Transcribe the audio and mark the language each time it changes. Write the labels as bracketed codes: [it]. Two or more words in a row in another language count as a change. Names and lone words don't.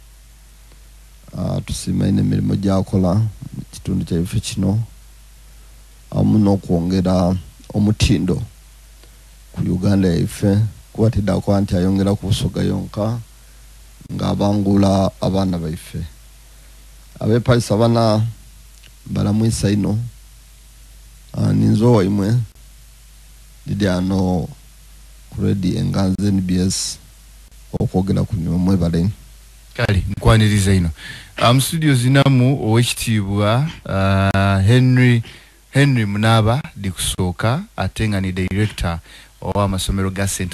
[xog] tusimaine emirimo gyakola mu kitundu kyaife kino amuno kwongera omutindo ku Uganda yaife kuwatida kwa anti ayongera kusoga yonka ngabangula abana baife abe palisa bana balamwisa ino ninzo imwe didi ano kuredi enganze NBS okwogera ku nyomwe bale kali nkwaniriza ino studio zinamu owekitibwa Henry Munaba dikusoka atenga ni director owa masomero ga St.